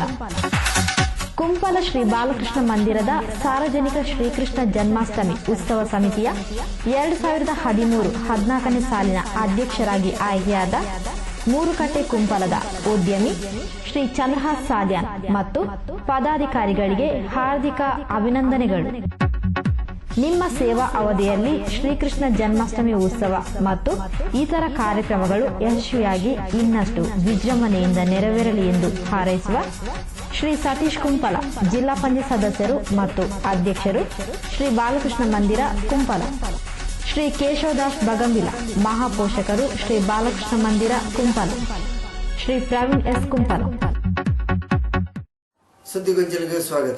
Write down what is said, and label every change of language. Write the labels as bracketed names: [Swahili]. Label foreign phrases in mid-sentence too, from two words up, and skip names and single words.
[Kannada] ಕುಂಪಲ ಶ್ರೀ ಬಾಲಕೃಷ್ಣ ಮಂದಿರದ ಸಾರ್ವಜನಿಕ ಶ್ರೀಕೃಷ್ಣ ಜನ್ಮಾಷ್ಟಮಿ ಉತ್ಸವ ಸಮಿತಿಯ 2013-14ನೇ ಸಾಲಿನ ಅಧ್ಯಕ್ಷರಾಗಿ ಆಯ್ಕೆಯಾದ ಮೂರುಕಟ್ಟೆ ಕುಂಪಲದ ಉದ್ಯಮಿ ಶ್ರೀ ಚಂದ್ರಹಾಸ್ ಸಾಲ್ಯಾನ್ ಮತ್ತು ಪದಾಧಿಕಾರಿಗಳಿಗೆ ಹಾರ್ದಿಕ ಅಭಿನಂದನೆಗಳು. ನಿಮ್ಮ ಸೇವಾ ಅವಧಿಯಲ್ಲಿ ಶ್ರೀಕೃಷ್ಣ ಜನ್ಮಾಷ್ಟಮಿ ಉತ್ಸವ ಮತ್ತು ಇತರ ಕಾರ್ಯಕ್ರಮಗಳು ಯಶಸ್ವಿಯಾಗಿ ಇನ್ನಷ್ಟು ವಿಜೃಂಭಣೆಯಿಂದ ನೆರವೇರಲಿ ಎಂದು ಹಾರೈಸುವ ಶ್ರೀ ಸತೀಶ್ ಕುಂಪಲ, ಜಿಲ್ಲಾ ಪಂಚಾಯತ್ ಸದಸ್ಯರು ಮತ್ತು ಅಧ್ಯಕ್ಷರು, ಶ್ರೀ ಬಾಲಕೃಷ್ಣ ಮಂದಿರ ಕುಂಪಲ. ಶ್ರೀ ಕೇಶವದಾಸ್ ಬಗಂಬಿಲ, ಮಹಾಪೋಷಕರು, ಶ್ರೀ ಬಾಲಕೃಷ್ಣ ಮಂದಿರ ಕುಂಪಲ. ಶ್ರೀ ಪ್ರವೀಣ್ S ಕುಂಪಲ. ಸುದ್ದಿಗೊಂಚಲಿಗೆ ಸ್ವಾಗತ.